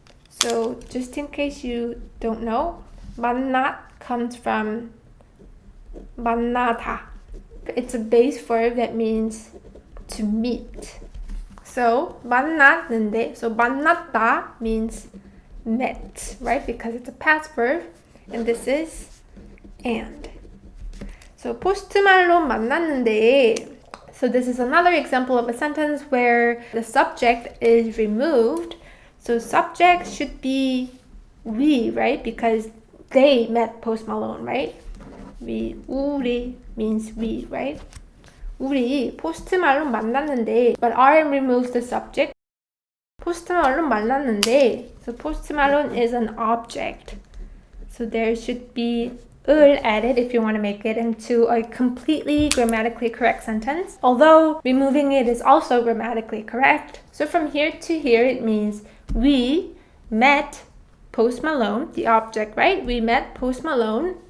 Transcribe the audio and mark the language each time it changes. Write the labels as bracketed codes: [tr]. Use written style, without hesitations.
[en] So just in case you don't know, 만났 comes from 만나다. It's a base verb that means to meet. So 만났는데, so 만났다 means met, right? Because it's a past verb, and this is and. So [ko] 포스트 말론 만났는데. [en] So this is another example of a sentence where the subject is removed. So subject should be we, right? Because they met Post Malone, right? 우리 means we, right? [ko] 우리 포스트 말론 만났는데, [en] but RM removes the subject. [ko] 포스트 말론 만났는데, [en] so 포스트 말론 is an object. So there should be 을 added if you want to make it into a completely grammatically correct sentence. Although removing it is also grammatically correct. So from here to here it means we met Post Malone, the object, right? We met Post Malone